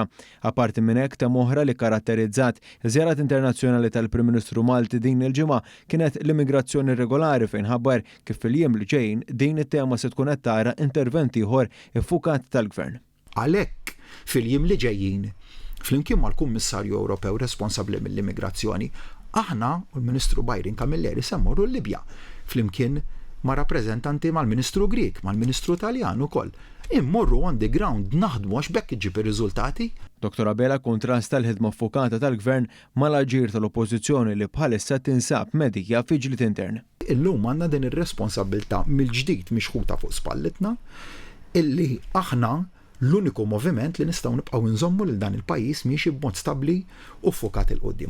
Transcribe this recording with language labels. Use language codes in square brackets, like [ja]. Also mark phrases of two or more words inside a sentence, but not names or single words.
[mt] Apparti minn hekk temm oħra li karatterizzat żjarat internazzjonali tal-Prim Ministru Malti din il-ġimgħa kienet l-immigrazzjoni regolari fejn ħabbar kif fil-jiem li ġejjin din it-tema se tkun qed tara interventi ieħor iffukat tal-Gvern. Għalhekk fil-jiem li ġejjin flimkien mal-Kummissarju Ewropew responsabbli mill-immigrazzjoni, aħna u l-Ministru Bajrin Kamilleri se mmorru l-Libja flimkien ma' rappreżentanti mal-Ministru Grieg, mal-Ministru Taljan ukoll. Immorru [en] on the ground [mt] naħdmu għax bekk iġib ir-riżultati. Dr. Abela kontrasta l-ħidma ffukata tal-Gvern mal-aġir tal-Oppożizzjoni li bħalissa tinsab medija fi ġlied intern. Illum għandna din ir-responsabilità mill-ġdid mixħuta fuq spallitna illi aħna l-uniku moviment li nistgħu nibqgħu nżommu lil dan il-pajjiż miexi b'mod stabbli u ffokat il qudiem.